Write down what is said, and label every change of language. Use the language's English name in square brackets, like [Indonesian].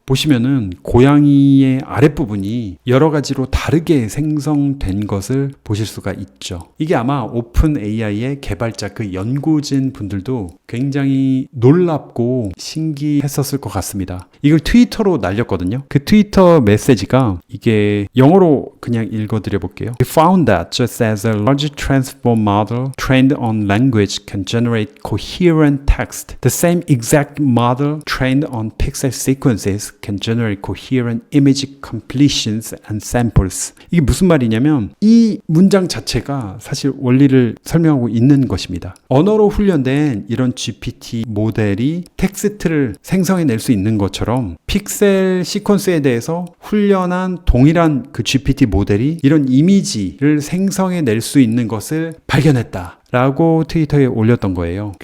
[Korean] 보시면은 고양이의 아랫부분이 여러 가지로 다르게 생성된 것을 보실 수가 있죠. 이게 아마 오픈 AI의 개발자 그 연구진 분들도 굉장히 놀랍고 신기했었을 것 같습니다. 이걸 트위터로 날렸거든요. 그 트위터 메시지가 이게 영어로 그냥 읽어드려 볼게요. [English] We found that just as a large transform model trained on language can generate coherent text, the same exact model trained on pixel sequences can generate coherent image completions and samples. [Korean] 이게 무슨 말이냐면 이 문장 자체가 사실 원리를 설명하고 있는 것입니다. 언어로 훈련된 이런 GPT 모델이 텍스트를 생성해낼 수 있는 것처럼 픽셀 시퀀스에 대해서 훈련한 동일한 그 GPT 모델이 이런 이미지를 생성해낼 수 있는 것을 발견했다 라고 트위터에 올렸던 거예요.